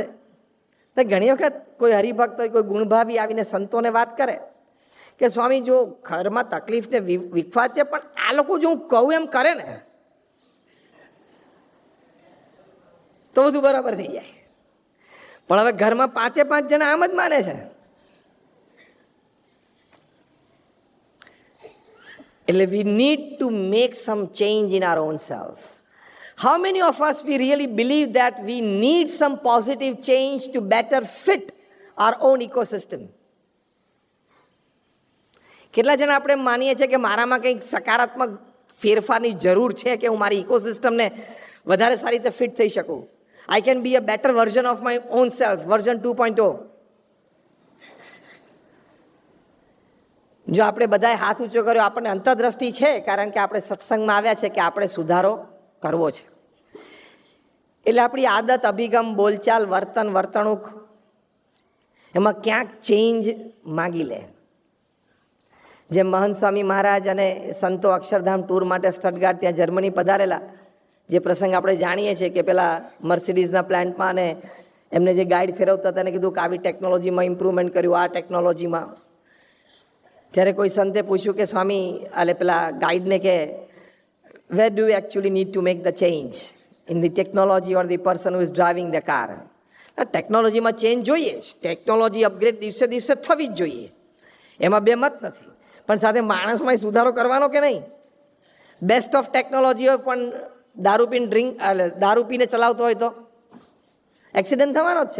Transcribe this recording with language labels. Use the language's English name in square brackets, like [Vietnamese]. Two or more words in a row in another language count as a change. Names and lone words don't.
[Gujarati] તો ઘણી વખત કોઈ હરિભક્ત હોય, કોઈ ગુણભાવી આવીને સંતોને વાત કરે કે સ્વામી જો ઘરમાં તકલીફને વિખવાદ છે, પણ આ લોકો જો હું કહું એમ કરે ને તો બધું બરાબર થઈ જાય. પણ હવે ઘરમાં 5 જણા આમ જ માને છે. [English] એટલે we need to make some change in our own selves. How many of us we really believe that we need some positive change to better fit our own ecosystem? [Gujarati] કેટલા જણા આપણે માનીએ છીએ કે મારામાં કંઈક સકારાત્મક ફેરફારની જરૂર છે કે હું મારી ઇકોસિસ્ટમને વધારે સારી રીતે ફિટ થઈ શકું. [English] I can be a better version of my own self, version 2.0. [Gujarati] જો આપણે બધાએ હાથ ઊંચો કર્યો, આપણને અંતરદ્રષ્ટિ છે કારણ કે આપણે સત્સંગમાં આવ્યા છે કે આપણે સુધારો કરવો છે. એટલે આપણી આદત, અભિગમ, બોલચાલ, વર્તન, વર્તણૂક એમાં ક્યાંક ચેન્જ માગી લે. જેમ મહંત સ્વામી મહારાજ અને સંતો અક્ષરધામ ટૂર માટે સ્ટટગાર્ટ ત્યાં જર્મની પધારેલા, જે પ્રસંગ આપણે જાણીએ છીએ કે પેલા મર્સિડીઝના પ્લાન્ટમાં અને એમને જે ગાઈડ ફેરવતા હતા એને કીધું કે આવી ટેકનોલોજીમાં ઇમ્પ્રુવમેન્ટ કર્યું, આ ટેકનોલોજીમાં. ત્યારે કોઈ સંતે પૂછ્યું કે સ્વામી, એટલે પેલા ગાઈડને કે [English] where do you actually need to make the change, in the technology or the person who is driving the car? [Gujarati] ટેકનોલોજીમાં ચેન્જ જોઈએ જ, ટેકનોલોજી અપગ્રેડ દિવસે દિવસે થવી જ જોઈએ, એમાં બે મત નથી, પણ સાથે માણસમાં સુધારો કરવાનો કે નહીં? [English] best of technology [Gujarati] હોય પણ દારૂ પીને ચલાવતો હોય તો એક્સિડન્ટ થવાનો જ છે.